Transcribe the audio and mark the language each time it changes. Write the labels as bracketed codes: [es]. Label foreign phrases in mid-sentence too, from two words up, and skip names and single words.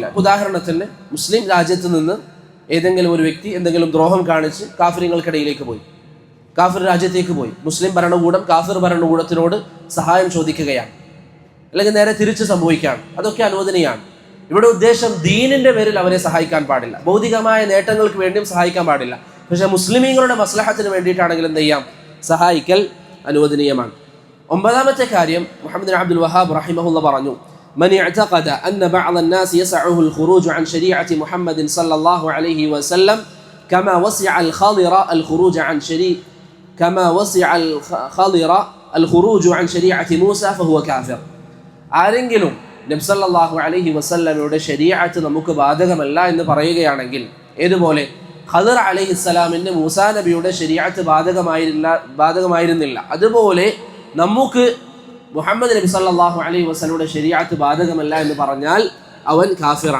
[ml] ഉദാഹരണത്തിന് മുസ്ലിം രാജ്യത്ത് നിന്ന് ഏതെങ്കിലും ഒരു വ്യക്തി എന്തെങ്കിലും ദ്രോഹം കാണിച്ച് കാഫിര്യങ്ങൾക്കിടയിലേക്ക് പോയി, കാഫിർ രാജ്യത്തേക്ക് പോയി, മുസ്ലിം ഭരണകൂടം കാഫിർ ഭരണകൂടത്തിനോട് സഹായം ചോദിക്കുകയാണ്, അല്ലെങ്കിൽ നേരെ തിരിച്ച് സംഭവിക്കുകയാണ്, അതൊക്കെ അനുവദനീയമാണ്. ഇവിടെ ഉദ്ദേശം ദീനിന്റെ പേരിൽ അവരെ സഹായിക്കാൻ പാടില്ല, ഭൗതികമായ നേട്ടങ്ങൾക്ക് വേണ്ടിയും സഹായിക്കാൻ പാടില്ല. പക്ഷെ മുസ്ലിമീങ്ങളുടെ മസ്ലഹത്തിന് വേണ്ടിയിട്ടാണെങ്കിൽ എന്ത് ചെയ്യാം? സഹായിക്കൽ അനുവദനീയമാണ്. ഒമ്പതാമത്തെ കാര്യം മുഹമ്മദ് ബിൻ അബ്ദുൽ വഹാബ് റഹിമഹുല്ലാഹ് പറഞ്ഞു, [ar] من اعتقد أن بعض الناس يسعه الخروج عن شريعة محمد صلى الله عليه وسلم كما وسع الخضر الخروج عن شريعة موسى فهو كافر. [ml] ആരെങ്കിലും നബി [ar] صلى الله عليه وسلم [ml] ശരീഅത്ത് നമുക്ക് ബാധകമല്ല എന്ന് പറയുകയാണെങ്കിൽ, ഏതുപോലെ ഖദർ അലൈഹിസ്സലാമിന് മൂസാ നബിയുടെ ശരീഅത്ത് ബാധകമായിരുന്നില്ല, അതുപോലെ നമുക്ക് മുഹമ്മദ് നബി [ar] صلى الله عليه وسلم [ml] ശരീഅത്ത് ബാധകമല്ല എന്ന് പറഞ്ഞാൽ അവൻ കാഫിറാണ്.